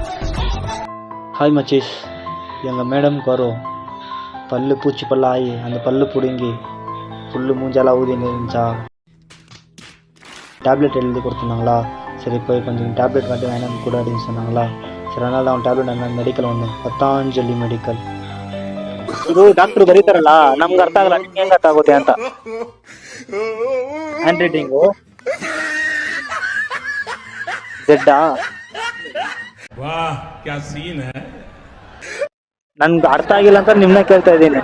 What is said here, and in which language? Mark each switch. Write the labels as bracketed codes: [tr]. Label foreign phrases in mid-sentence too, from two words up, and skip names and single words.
[ta] ஹாய் மச்சீஸ், எங்கள் மேடம்க்கு வரும் பல்லு பூச்சி பல்லு ஆகி அந்த பல்லு பிடுங்கி ஃபுல்லு மூஞ்சாலாம் ஊதி இருந்துச்சா, டேப்லெட் எழுதி கொடுத்துருந்தாங்களா. சரி போய் கொஞ்சம் ಟ್ಯಾಬ್ಲೆಟ್ மட்டும் வேணும் கூட அப்படின்னு சொன்னாங்களா. [kn] ಸರಿ அதனால ಅವ್ನು ಟ್ಯಾಬ್ಲೆಟ್ ನನ್ನ ಮೆಡಿಕಲ್ ಒಂದು ಪತಾಂಜಲಿ ಮೆಡಿಕಲ್. ಇದು ಡಾಕ್ಟರ್ ಬರೀತಾರಲ್ಲ, ನಮ್ಗೆ ಅರ್ಥ ಆಗಲ್ಲ, ನಿಮ್ಗೆ ಹೆಂಗೆ ಅರ್ಥ ಆಗುತ್ತೆ ಅಂತ. [en] hand writing [kn] ಜೆಡ್ಡಾ, ನನ್ಗೆ ಅರ್ಥ ಆಗಿಲ್ಲ ಅಂತ ನಿಮ್ನ ಕೇಳ್ತಾ ಇದ್ದೀನಿ.